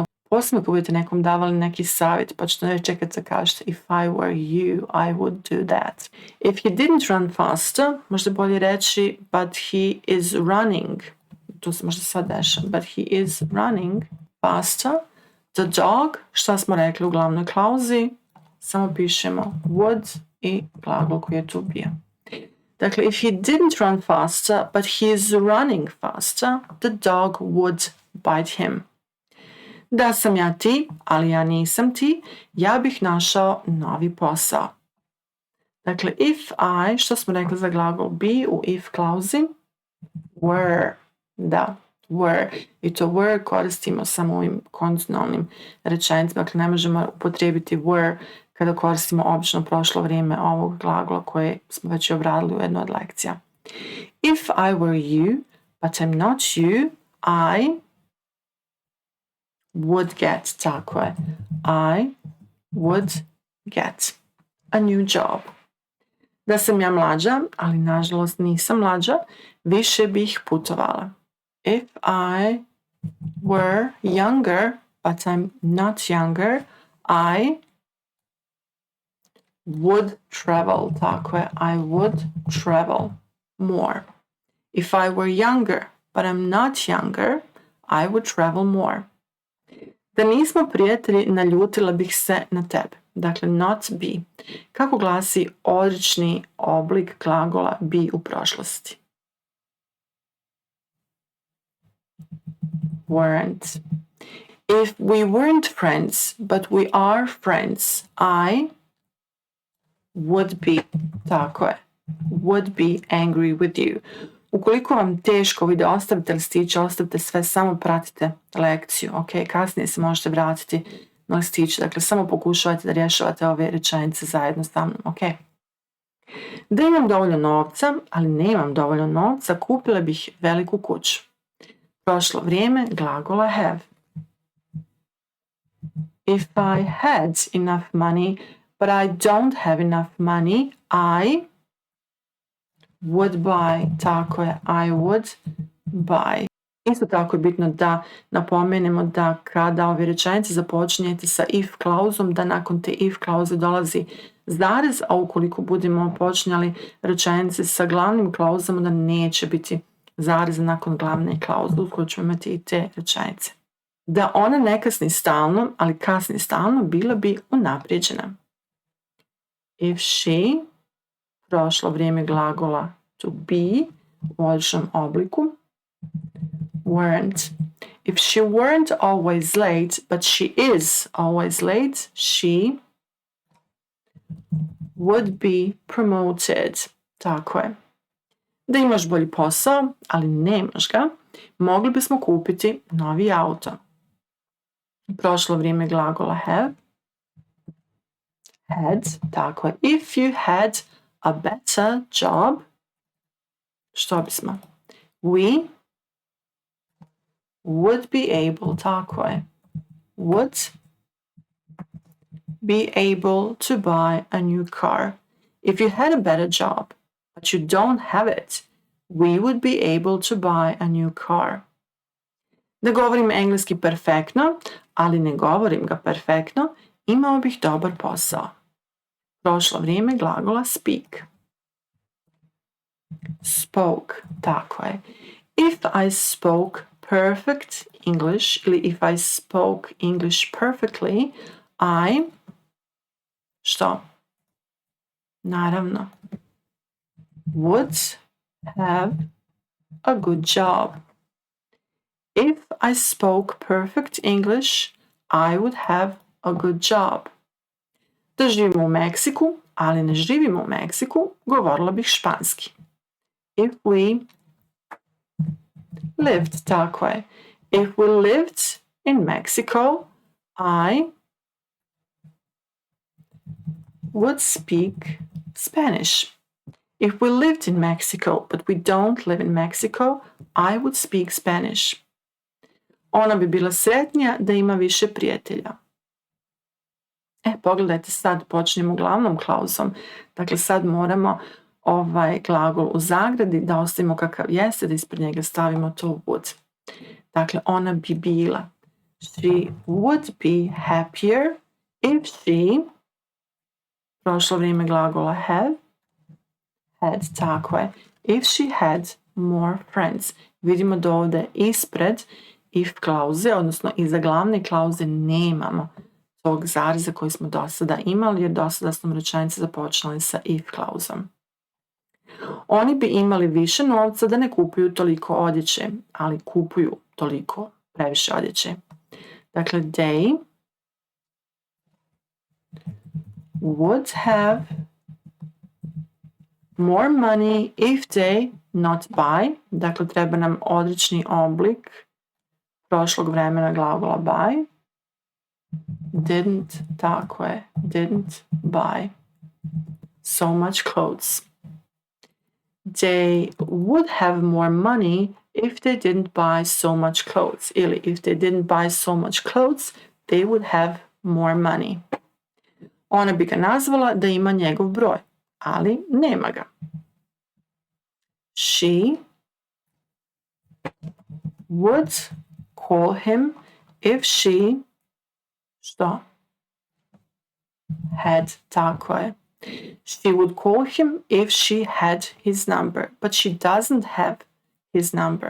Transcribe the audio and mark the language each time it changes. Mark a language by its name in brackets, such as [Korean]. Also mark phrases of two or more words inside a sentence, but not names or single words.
[Bosnian] Posebno ako budete nekom davali neki savjet, pa ćete ne čekati da kažete [English] if I were you, I would do that. If he didn't run faster, [Bosnian] možda bolje reći [English] but he is running. [Bosnian] To se možda sad dešava. [English] But he is running faster. The dog, [Bosnian] šta smo rekli u glavnoj klauzi, samo pišemo would i glagol koji je tu bio. Dakle, [English] if he didn't run faster, but he is running faster, the dog would bite him. [Bosnian] Da sam ja ti, ali ja nisam ti, ja bih našao novi posao. Dakle, [English] if I, [Bosnian] što smo rekli za glagol be u if klauzi, were, da, were. I to were koristimo samo ovim kondicionalnim rečenicama, dakle ne možemo upotrijebiti were kada koristimo obično prošlo vrijeme ovog glagola koje smo već obradili u jednoj od lekcija. [English] If I were you, but I'm not you, I would get, [Bosnian] tako je, [English] I would get a new job. [Bosnian] Da sam ja mlađa, ali nažalost nisam mlađa, više bih putovala. [English] If I were younger, but I'm not younger, I would travel, [Bosnian] tako je, [English] I would travel more. If I were younger, but I'm not younger, I would travel more. [Bosnian] Da nismo prijatelji, naljutila bih se na tebe. Dakle, [English] not be. [Bosnian] Kako glasi odrični oblik glagola be u prošlosti? [English] Weren't. If we weren't friends, but we are friends, I would be, [Bosnian] tako je, [English] would be angry with you. [Bosnian] Ukoliko vam teško vi da ostavite listiće, ostavite sve, samo pratite lekciju, ok? Kasnije se možete vratiti na listiće, dakle samo pokušavajte da rješavate ove rečenice zajedno sa mnom, ok? Da imam dovoljno novca, ali nemam dovoljno novca, kupila bih veliku kuću. Prošlo vrijeme glagola have. [English] If I had enough money, but I don't have enough money, I would buy, [Bosnian] tako je, [English] I would buy. [Bosnian] Isto tako je bitno da napomenemo da kada ove rečenice započinjete sa if klauzom, da nakon te if klauze dolazi zarez, a ukoliko budemo počinjali rečenice sa glavnim klauzama, da neće biti zarez nakon glavne klauze, uskoro ćemo imati i te rečenice. Da ona ne kasni stalno, ali kasni stalno, bila bi unaprijeđena. [English] If she, [Bosnian] prošlo vrijeme glagola [English] to be [Bosnian] u odličnom obliku, [English] weren't. If she weren't always late, but she is always late, she would be promoted. [Bosnian] Tako je. Da imaš bolji posao, ali nemaš ga, Mogli bismo kupiti novi auto. Prošlo vrijeme glagola have. [English] Had, [Bosnian] tako je. [English] If you had a better job, [Bosnian] što bismo? [English] We would be able, [Bosnian] tako je. [English] Would be able to buy a new car. If you had a better job, but you don't have it, we would be able to buy a new car. [Bosnian] Da govorim engleski perfektno, ali ne govorim ga perfektno, imao bih dobar posao. Prošlo vrijeme glagola speak. Spoke, tako je. [English] If I spoke perfect English, ili if I spoke English perfectly, [Bosnian] I, što? Naravno, [English] would have a good job. If I spoke perfect English, I would have a good job. [Bosnian] Da živimo u Meksiku, ali ne živimo u Meksiku, govorila bih španski. [English] If we lived, [Bosnian] tako je. [English] If we lived in Mexico, I would speak Spanish. If we lived in Mexico, but we don't live in Mexico, I would speak Spanish. [Bosnian] Ona bi bila sretnija da ima više prijatelja. Pogledajte, sad počnemo glavnom klauzom. Dakle, sad moramo ovaj glagol u zagradi da ostavimo kakav jeste, da ispred njega stavimo [English] to would. [Bosnian] Dakle, ona bi bila. [English] She would be happier if she, [Bosnian] prošlo vrijeme glagola [English] have, had, [Bosnian] tako je. [English] If she had more friends. [Bosnian] Vidimo da ovdje ispred if klauze, odnosno iza glavne klauze nemamo tog zareza koji smo do sada imali, jer do sada smo rečenice započeli sa if klauzom. Oni bi imali više novca da ne kupuju toliko odjeće, ali kupuju toliko previše odjeće. Dakle, [English] they would have more money if they not buy. [Bosnian] Dakle, treba nam odrični oblik prošlog vremena glagola buy. [English] Didn't, [Bosnian] tako je, [English] didn't buy so much clothes. They would have more money if they didn't buy so much clothes. Ili if they didn't buy so much clothes, they would have more money. [Bosnian] Ona bi ga nazvala da ima njegov broj, ali nema ga. [English] She would call him if she, što? Had, [Bosnian] tako je. [English] She would call him if she had his number, but she doesn't have his number.